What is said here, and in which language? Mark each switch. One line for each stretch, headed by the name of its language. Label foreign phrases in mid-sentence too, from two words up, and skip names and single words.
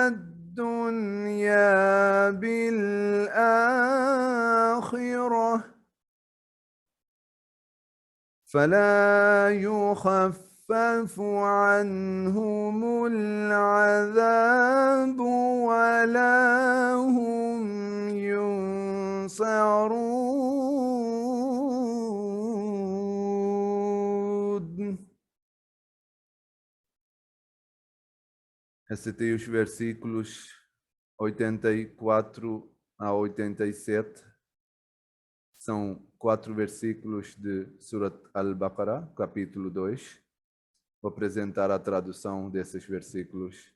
Arabic: الدنيا بالآخرة فلا يخفف عنهم العذاب ولا هم ينصرون.
Portuguese: Recitei os versículos 84 a 87. São 4 versículos de Surat Al-Baqarah, capítulo 2. Vou apresentar a tradução desses versículos.